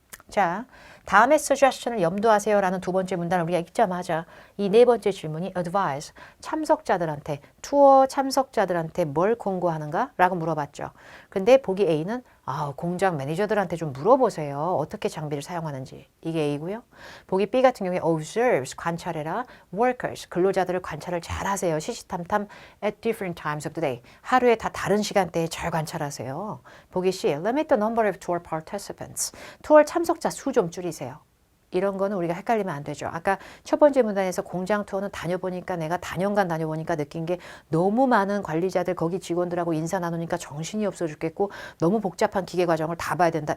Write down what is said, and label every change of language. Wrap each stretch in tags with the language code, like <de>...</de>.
<ko>자, 다음에 suggestion을 염두하세요 라는 두 번째 문단을 우리가 읽자마자 이 네 번째 질문이 advise, 참석자들한테, 투어 참석자들한테 뭘 공고하는가? 라고 물어봤죠. 근데 보기 A는 공장 매니저들한테 좀 물어보세요. 어떻게 장비를 사용하는지. 이게 A고요. 보기 B 같은 경우에 observes, 관찰해라. workers, 근로자들을 관찰을 잘 하세요. 시시탐탐</ko> <en>at different times of the day.</en> <ko>하루에 다 다른 시간대에 잘 관찰하세요. 보기 C,</ko> <en>limit the number of tour participants.</en> <ko>투어 참석자 수 좀 줄이세요. 이런 거는 우리가 헷갈리면 안 되죠. 아까 첫 번째 문단에서 공장 투어는 다녀보니까 내가 다년간 다녀보니까 느낀 게 너무 많은 관리자들 거기 직원들하고 인사 나누니까 정신이 없어 죽겠고 너무 복잡한 기계 과정을 다 봐야 된다.</ko>